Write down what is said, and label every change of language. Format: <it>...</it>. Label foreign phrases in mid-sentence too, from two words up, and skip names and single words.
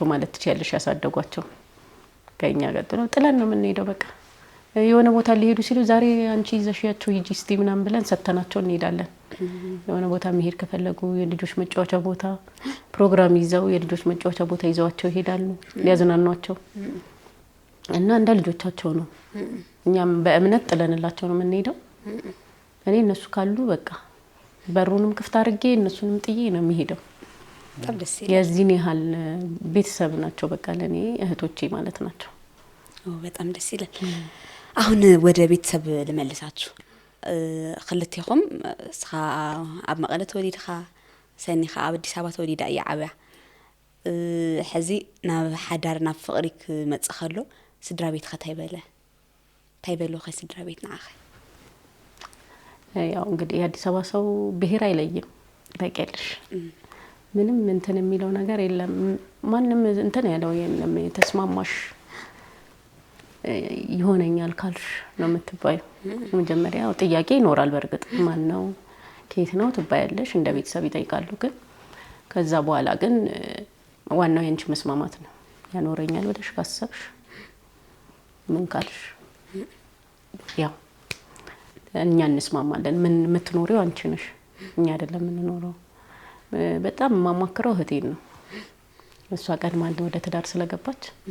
<am>ማለት ትችያለሽ ያሳደጓቸው። ከኛ ቀጥሎ ጥለን ነው የምንሄደው በቃ የሆነ ቦታ ሊሄዱ ሲሉ ዛሬ አንቺ ይዘሽያቸው ሂጂ እስቲ ምናምን ብለን ሰተናቸው እንሄዳለን። የሆነ ቦታ መሄድ ከፈለጉ የልጆች መጫወቻ ቦታ ፕሮግራም ይዘው የልጆች መጫወቻ ቦታ ይዘዋቸው ይሄዳሉ ሊያዝናኗቸው እና እንደ ልጆቻቸው ነው። እኛም በእምነት ጥለንላቸው ነው የምንሄደው። እኔ እነሱ ካሉ በቃ በሩንም ክፍት አድርጌ እነሱንም ጥዬ ነው የሚሄደው። በጣም ደስ ይላል። የዚህን ያህል ቤተሰብ ናቸው በቃ ለኔ እህቶቼ ማለት ናቸው። በጣም ደስ ይላል። አሁን ወደ ቤተሰብ ልመልሳችሁ።</am> <ti>ክልቲኹም ስኻ ኣብ መቐለ ተወሊድኻ ሰኒኻ ኣብ አዲስ አበባ ተወሊዳ እያ ዓብያ ሕዚ ናብ ሓዳር ናብ ፍቕሪ ክመጽእ ከሎ ስድራ ቤትኻ እንታይ በሎ ስድራ ቤት ንዓኸ?</ti> <am>ያው እንግዲህ የአዲስ አበባ ሰው ብሔር አይለይም ታውቂያለሽ። ምንም እንትን የሚለው ነገር የለም። ማንም እንትን ያለው የለም። ተስማማሽ ይሆነኛል ካልሽ ነው የምትባዩ። መጀመሪያ ጥያቄ ይኖራል። በርግጥ ማን ነው ከየት ነው ትባያለሽ፣ እንደ ቤተሰብ ይጠይቃሉ። ግን ከዛ በኋላ ግን ዋናው የንቺ መስማማት ነው። ያኖረኛል ብለሽ ካሰብሽ ምን ካልሽ ያው እኛ እንስማማለን። ምን የምትኖሪው አንቺ ነሽ፣ እኛ አይደለም የምንኖረው። በጣም ማማክረው እህቴን ነው። እሷ ቀድማ ወደ ትዳር ስለገባች</am>